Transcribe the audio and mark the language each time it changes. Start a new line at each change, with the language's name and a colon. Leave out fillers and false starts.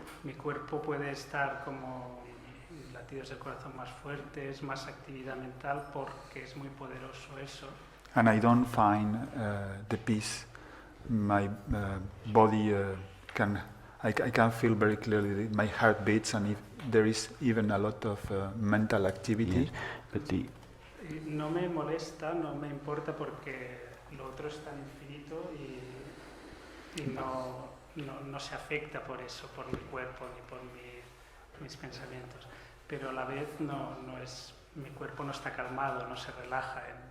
Spanish: Mi cuerpo puede estar como latidos del corazón más fuertes, más actividad mental, porque es muy poderoso eso.
English: And I don't find the peace. My body I can feel very clearly that my heart beats, and if there is even a lot of mental activity. Yes. But the
Spanish: Y no me molesta, no me importa, porque lo otro es tan infinito y no se afecta por eso, por mi cuerpo ni por mis pensamientos. Pero a la vez mi cuerpo no está calmado, no se relaja.